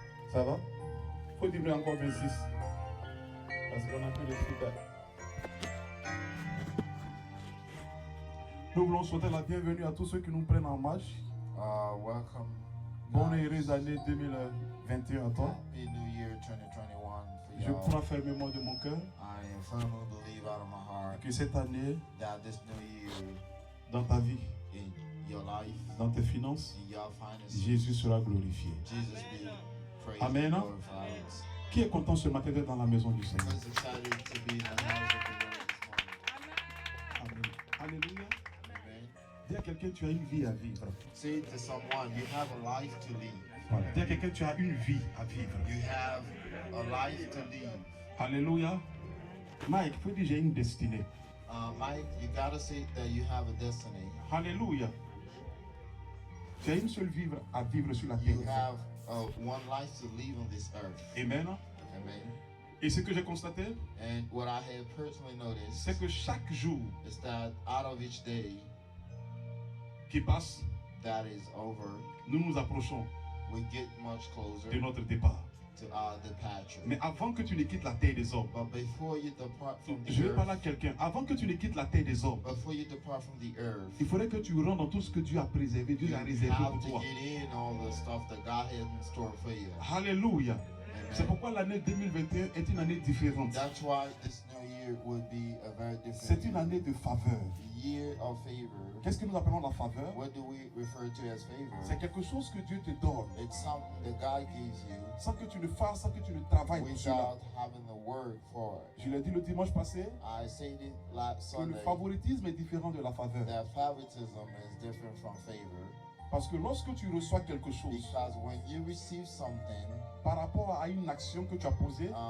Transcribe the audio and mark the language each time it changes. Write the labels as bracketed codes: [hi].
[fr] Ça va? Faut diminuer encore 26. Parce qu'on a plus de feedback. Nous voulons souhaiter la bienvenue à tous ceux qui nous prennent en marche. [en] Welcome. [fr] Bonne et heureuse année 2021 à toi. [en] Happy New Year 2021 for [fr] Je [en] y'all. [fr] crois fermement de mon cœur [en] I firmly believe out of my heart [fr] que cette année, [en] that this new year [fr] dans ta vie, [en] in your life, [fr] dans tes finances, [en] in your finances, [fr] Jésus sera glorifié. [en] Jesus be praised Amen. and glorified. [fr] Qui est content ce matin d'être dans la maison du Seigneur? [en] Who's excited to be in the house of the Lord this morning? Amen. Alléluia. Amen. [fr] Dis à quelqu'un, tu as une vie à vivre. [en] Say to someone, you have a life to live. [fr] Voilà. Dis à quelqu'un, tu as une vie à vivre. [en] You have a life to live. Alléluia. [fr] Mike, il faut dire j'ai une destinée. [en] Mike, you gotta say that you have a destiny. Alléluia. [fr] Tu as une seule vie à vivre sur la [en] You [fr] terre. [en] have one life to live on this earth. Amen. Amen. [fr] Et ce que j'ai constaté, [en] And what I have personally noticed [fr] c'est que chaque jour [en] is that out of each day [fr] qui passe, [en] that is over, [fr] nous nous approchons [en] we get much closer [fr] de notre départ. [en] departure. [fr] Mais avant que tu ne quittes la terre des hommes, [en] But before you depart from the [fr] je vais parler à [en] earth, [fr] quelqu'un. Avant que tu ne quittes la terre des hommes, [en] before you depart from the earth, [fr] il faudrait que tu rentres dans tout ce que Dieu a préservé, Dieu [en] you [fr] a réservé [en] have [fr] pour [en] to [fr] toi. [en] get in all the stuff that God has in store for you. [fr] Alléluia. C'est Amen. pourquoi l'année 2021 est une année différente. [en] That's why this new year would be a very [fr] C'est [en] different [fr] une année de faveur. [en] year of favor. [fr] Qu'est-ce que nous appelons la faveur? [en] What do we refer to as [fr] C'est [en] favor? [fr] quelque chose que Dieu te donne, [en] It's something that God gives you [fr] sans que tu le fasses, sans que tu ne travailles pour cela. [en] without having the word for it. [fr] Je l'ai dit le dimanche passé, [en] I said it last [fr] que le [en] Sunday [fr] favoritisme est différent de la faveur. [en] that favoritism is different from favor, [fr] Parce que lorsque tu reçois quelque chose [en] because when you receive something [fr] par rapport à une action que tu as posée,